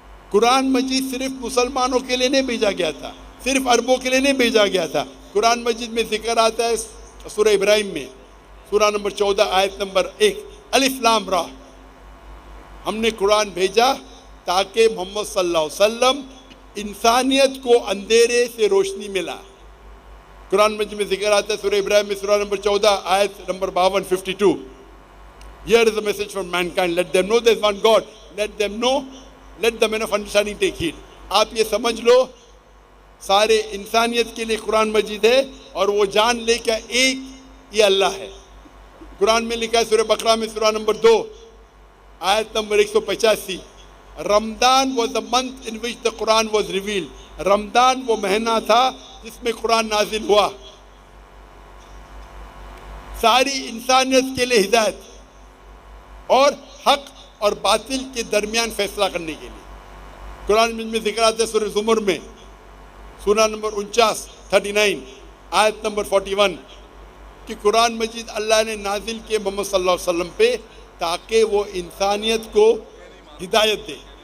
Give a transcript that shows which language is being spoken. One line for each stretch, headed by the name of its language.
Urdu: قرآن مجید صرف مسلمانوں کے لیے نہیں بھیجا گیا تھا، صرف عربوں کے لیے نہیں بھیجا گیا تھا. قرآن مجید میں ذکر آتا ہے سورہ ابراہیم میں سورہ نمبر 14 آیت نمبر 1 الف لام را، ہم نے قرآن بھیجا تاکہ محمد صلی اللہ علیہ وسلم انسانیت کو اندھیرے سے روشنی ملا. قرآن مجید میں ذکر آتا ہے سورہ ابراہیم میں سورہ نمبر 14 آیت number 52 52
English: Here is the message for mankind, let them know there is one God, let them know, let the men of understanding take heed.
Urdu: آپ یہ سمجھ لو سارے انسانیت کے لیے قرآن مجید ہے اور وہ جان لے کہ ایک یہ اللہ ہے. قرآن میں لکھا ہے سورہ بقرہ میں سورہ نمبر 2 آیت number 185
English: Ramzan was the month in which the Quran was revealed.
Urdu: رمضان وہ مہینہ تھا جس میں قرآن نازل ہوا، ساری انسانیت کے لیے ہدایت اور حق اور باطل کے درمیان فیصلہ کرنے کے لیے۔ قرآن میں ذکر آتا ہے سورہ زمر میں، سورہ نمبر 39 آیت نمبر 41 کہ قرآن مجید اللہ نے نازل کیے محمد صلی اللہ علیہ وسلم پہ تاکہ وہ انسانیت کو ہدایت دے،